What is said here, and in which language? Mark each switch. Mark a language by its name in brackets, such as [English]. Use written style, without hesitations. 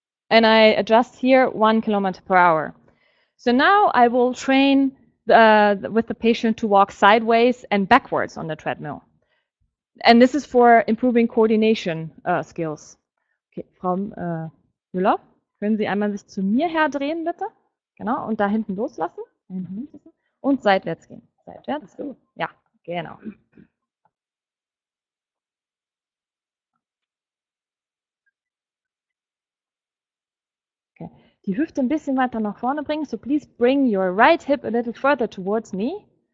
[English] And I adjust here 1 kilometer per hour. So now I will train with the patient to walk sideways and backwards on the treadmill. And this is for improving coordination skills. [German] Okay, Frau Müller, können Sie einmal sich zu mir herdrehen, bitte? Genau, und da hinten loslassen. Und seitwärts gehen. Seitwärts, so. Ja, genau. Okay. Die Hüfte ein bisschen weiter nach vorne bringen. [English] So please bring your right hip a little further towards me.